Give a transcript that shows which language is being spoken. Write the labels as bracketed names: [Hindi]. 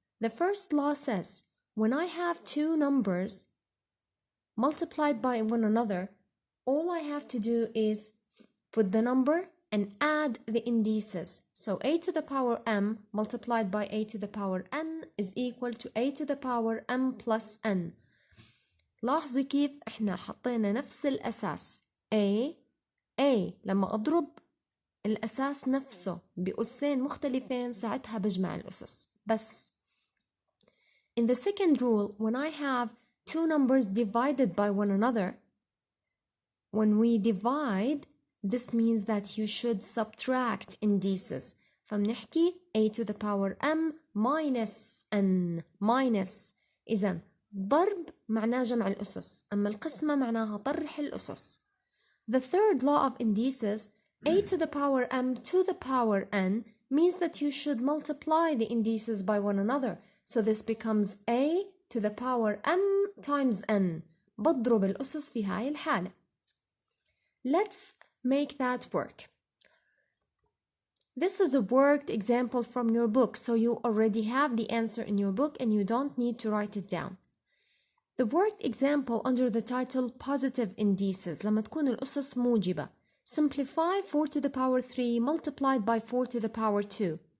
[English] The first law says, when I have two numbers multiplied by one another, all I have to do is put the number and add the indices. So a to the power m multiplied by a to the power n is equal to a to the power m plus n. [Arabic] لاحظي كيف احنا حطينا نفس الأساس A لما أضرب الأساس نفسه بأسين مختلفين ساعتها بجمع الأسس بس. [English] In the second rule, when I have two numbers divided by one another, when we divide, this means that you should subtract indices. [Arabic] فبنحكي [English] a to the power m minus n minus. [Arabic] إذن ضرب معناه جمع الأسس، أما القسمة معناها طرح الأسس. [English] The third law of indices, a to the power m to the power n, means that you should multiply the indices by one another. So this becomes a to the power m times n. [Arabic] بضرب الأسس في هاي الحالة. [English] Let's make that work. This is a worked example from your book, so you already have the answer in your book and you don't need to write it down. The worked example under the title Positive Indices [Arabic] لما تكون الأسس موجبة. [English] Simplify 4 to the power 3 multiplied by 4 to the power 2.